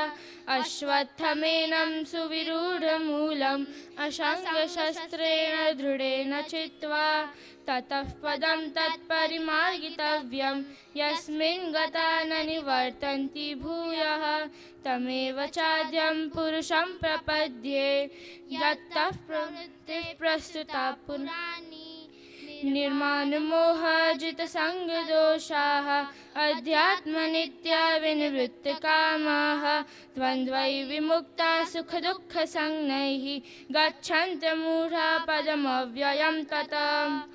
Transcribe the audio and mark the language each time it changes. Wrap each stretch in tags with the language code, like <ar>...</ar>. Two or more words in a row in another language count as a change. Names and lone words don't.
<sa>अश्वत्थमेनं सुविरूढमूलम् असङ्गशस्त्रेण दृढेन छित्त्वा ततः पदं तत्परिमार्गितव्यं यस्मिन् गता न निवर्तन्ति भूयः. तमेव चाद्यं पुरुषं प्रपद्ये यतः प्रवृत्तिः प्रसृता पुराणी. निर्माणमोहजितसङ्गदोषाः अध्यात्मनित्या विनिवृत्तकामाः द्वन्द्वै विमुक्ता सुखदुःखसंज्ञैः गच्छन्त्यमूढा पदमव्ययं ततः.</sa>